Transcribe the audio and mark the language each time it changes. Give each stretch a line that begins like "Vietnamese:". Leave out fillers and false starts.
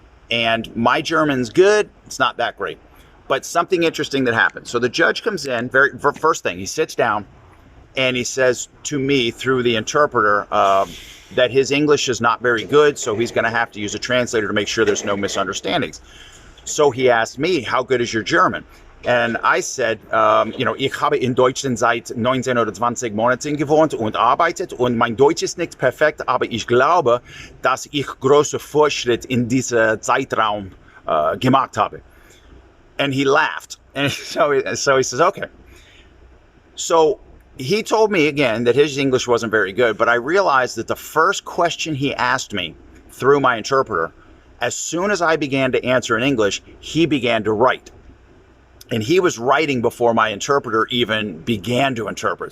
English: And my German's good. It's not that great. But something interesting that happened. So the judge comes in, first thing, he sits down and he says to me through the interpreter that his English is not very good, so he's going to have to use a translator to make sure there's no misunderstandings. So he asked me, how good is your German? And I said,
German: ich habe in Deutschland seit 19 oder 20 Monaten gewohnt und arbeitet und mein Deutsch ist nicht perfekt, aber ich glaube, dass ich große Fortschritt in diesem Zeitraum gemacht habe.
English: And he laughed. And so he says, okay. So he told me again that his English wasn't very good, but I realized that the first question he asked me through my interpreter, as soon as I began to answer in English, he began to write. And he was writing before my interpreter even began to interpret.